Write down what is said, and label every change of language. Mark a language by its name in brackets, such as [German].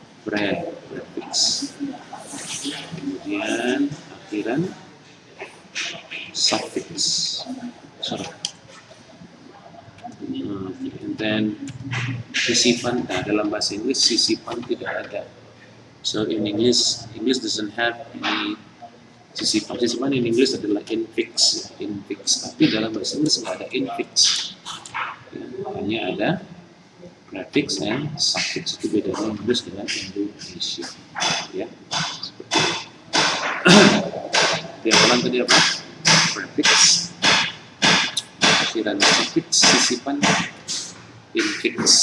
[Indonesian] Prefix. Kemudian akhiran suffix. Sorry. [English] And then sisipan. [Indonesian] Nah, dalam bahasa Inggris sisipan tidak ada. [English] So in English doesn't have any sisipan. [Indonesian] Sisipan [English] in English [Indonesian] adalah infix, infix. Tapi dalam bahasa Inggris nggak ada infix. Ya, hanya ada prefix dan suffix. Itu bedanya Inggris dengan Indonesia. Ya, seperti itu. Di awalan tadi apa? Prefix, akhiran suffix, sisipan, infix.